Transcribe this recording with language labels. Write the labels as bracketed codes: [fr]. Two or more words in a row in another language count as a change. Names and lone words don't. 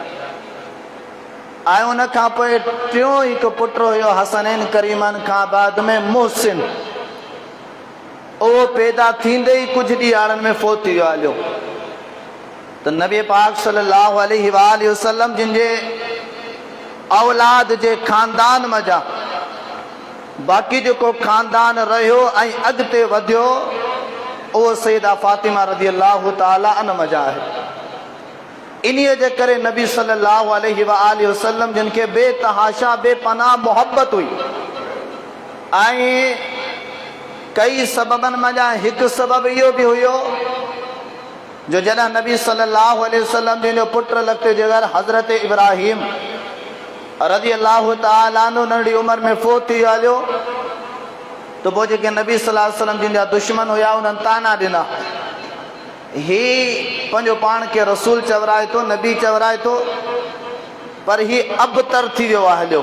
[sd] ऐं उन खां पोइ टियों हिकु पुट हुयो हसनैन करीमन खां बाद में मुहसिन, उहो पैदा थींदे ही कुछ ॾींहंनि में फोत थी वियो हलियो। त नबी पाक [ar] صلى الله عليه و آله وسلم [sd] जिन जे औलाद जे खानदान मज़ा बाक़ी जेको खानदान रहियो ऐं अॻिते वधियो उहो सैयदा फातिमा [ar] رضي الله تعالى عنها [sd] मज़ा आहे। इन्हीअ जे करे नबी [ar] صلى الله عليه و آله وسلم [sd] जिन खे बेतहाशा बेपनाह मोहब्बत हुई ऐं कई सबबनि मज़ा हिकु सबब इहो बि हुयो जो जॾहिं नबी [ar] صلى الله عليه وسلم [sd] जिन जो पुट लखते जिगर हज़रत इब्राहिम [ar] رضي الله تعالى عنه [sd] नंढी उम्र में फोत थी हलियो तो पोइ जेके नबी [ar] صلى الله عليه وسلم [sd] जिन जा दुश्मन हुया उन्हनि ताना ॾिना, ही पंहिंजो पाण खे रसूल चवराए थो नबी चवराए थो पर ही अबतर थी वियो आहे हलियो।